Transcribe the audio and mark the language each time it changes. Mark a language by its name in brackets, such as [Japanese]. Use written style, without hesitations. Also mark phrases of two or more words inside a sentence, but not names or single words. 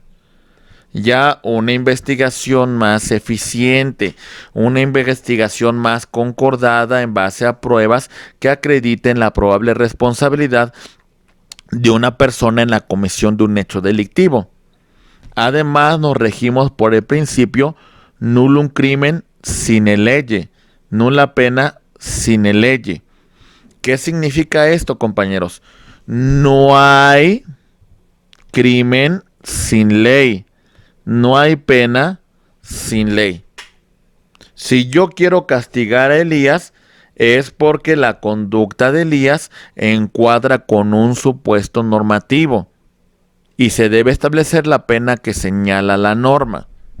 [Spanish] Ya una investigación más eficiente, una investigación más concordada en base a pruebas que acrediten la probable responsabilidad de una persona en la comisión de un hecho delictivo. Además, nos regimos por el principio [Latin] nullum crimen sine lege, nulla pena sine lege. [Spanish] ¿Qué significa esto, compañeros? No hay crimen sin ley. No hay pena sin ley. Si yo quiero castigar a Elías, es porque la conducta de Elías encuadra con un supuesto normativo y se debe establecer la pena que señala la norma.